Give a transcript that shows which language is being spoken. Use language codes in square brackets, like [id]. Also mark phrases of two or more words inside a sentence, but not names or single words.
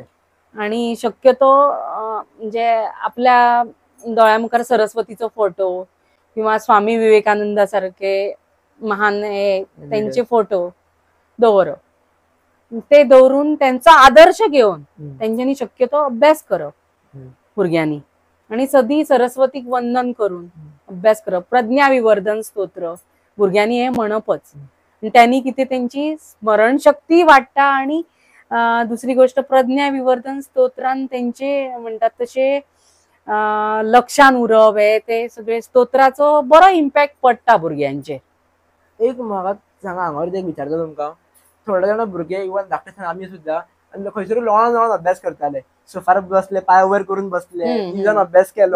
[kok] आणि शक्यतो म्हणजे आपल्या दोळ्यामुखार सरस्वतीचो फोटो किंवा स्वामी विवेकानंदा सारखे महान त्यांचे फोटो दवरप, ते दवरून त्यांचा आदर्श घेऊन त्यांच्यानी शक्यतो अभ्यास करप भुरग्यांनी, आणि सदी सरस्वतीक वंदन करून अभ्यास करप. प्रज्ञा विवर्धन स्तोत्र भुरग्यांनी हे म्हणपच, त्यांनी किती त्यांची स्मरणशक्ती वाढता. आणि दुसरी गोष्ट प्रज्ञा विवर्धन स्तोत्रान त्यांचे म्हणतात तसे लक्षान उरप हे ते सगळे स्तोत्राचो बरो इम्पॅक्ट पडटा भुरग्यांचेर. एक म्हाका सांगा, हांगावर एक विचारता तुमकां, थोडे जाण भुरगे इवन धाकटे आसतना आमी सुद्दां खंयसर लोळोन लोळोन अभ्यास करताले, सोफार बसले, पांय वयर करून बसले, जावन अभ्यास केलो.